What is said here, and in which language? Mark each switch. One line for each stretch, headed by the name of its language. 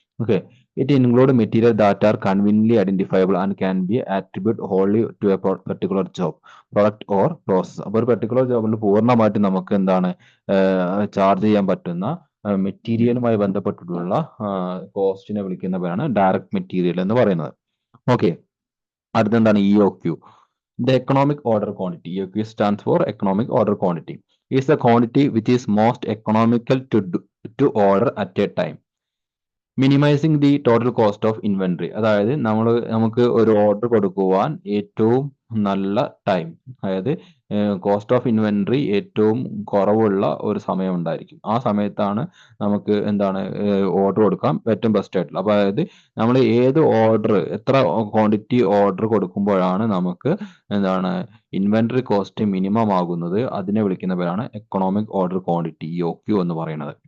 English: Okay, it include material that are conveniently identifiable and can be attribute wholly to a particular job, product or process.
Malayalam: അപ്പോൾ ഒരു particular ജോബിൽ പൂർണ്ണമായിട്ട് നമുക്ക് എന്താണ് charge ചെയ്യാൻ പറ്റുന്ന മെറ്റീരിയലുമായി ബന്ധപ്പെട്ടിട്ടുള്ള കോസ്റ്റിനെ വിളിക്കുന്ന പേരാണ് ഡയറക്റ്റ് മെറ്റീരിയൽ എന്ന് പറയുന്നത്. Okay, അടുത്തെന്താണ് EOQ?
English: The economic order quantity. EOQ stands for economic order quantity. Is the quantity which is most economical to order at a time, minimising the total cost of inventory.
Malayalam: അതായത് നമുക്ക് ഒരു order കൊടുക്കുവാൻ ഏറ്റവും നല്ല time, അതായത് cost of inventory ഏറ്റവും കുറവുള്ള ഒരു സമയം ഉണ്ടായിരിക്കും. ആ സമയത്താണ് നമുക്ക് എന്താണ് ഓർഡർ കൊടുക്കാൻ ഏറ്റവും ബെസ്റ്റ് ആയിട്ടുള്ള. അപ്പോൾ അതായത് നമ്മൾ ഏത് ഓർഡർ, എത്ര ക്വാണ്ടിറ്റി ഓർഡർ കൊടുക്കുമ്പോഴാണ് നമുക്ക് എന്താണ് ഇൻവെന്ററി കോസ്റ്റ് മിനിമം ആകുന്നത്, അതിനെ വിളിക്കുന്ന പേരാണ് എക്കണോമിക് ഓർഡർ ക്വാണ്ടിറ്റി, EOQ എന്ന് പറയുന്നത്.